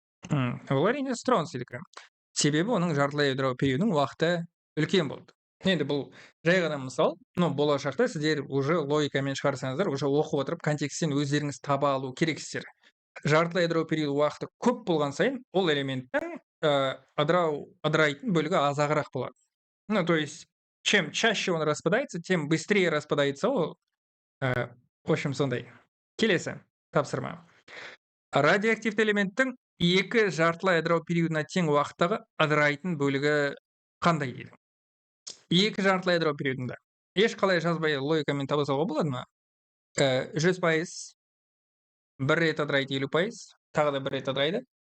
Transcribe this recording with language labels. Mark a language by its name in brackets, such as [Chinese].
[Kazakh] Ол әрине стронцийдікі. Себебі оның жартылай ыдырау периодының уақыты үлкен болды. Енді бұл жай ғана мысал, болашақта сіздер уже логикамен шығарсаңыздар, уже оқып отырып контекстен өздеріңіз таба алу керексіздер. Жартылай ыдырау периоды уақыты көп болған сайын, ол элементтің ыдырайтын бөлігі азағырақ болады. [Russian] То есть, чем чаще он распадается, тем быстрее распадается ол. В общем, [Kazakh] сондай. Келесі тапсырма. Радиоактивті элементтің екі жартылай ыдырау периодына тең уақыттағы ыдырайтын бөлігі қандай дейді? Екі жартылай ыдырау периодында. Ешқалай жазбай логикамен таба салуға болады ма? 100%, бір рет ыдырайды 50%, тағы да бір рет ыдырайды.